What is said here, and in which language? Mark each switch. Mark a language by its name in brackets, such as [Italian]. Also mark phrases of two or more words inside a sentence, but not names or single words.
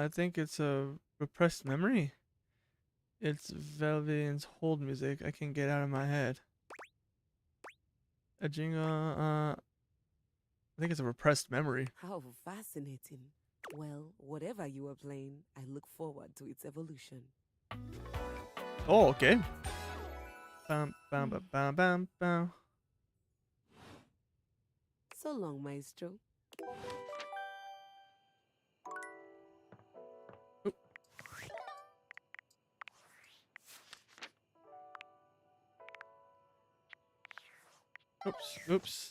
[English] I think it's a repressed memory. It's Velvian's hold music I can get out of my head. A jingle, I think it's a repressed memory. How fascinating. Well, whatever you are playing, I look forward to its evolution. Oh, okay. Bam, bam, bam, bam, bam, bam. So long, Maestro. Oops, oops.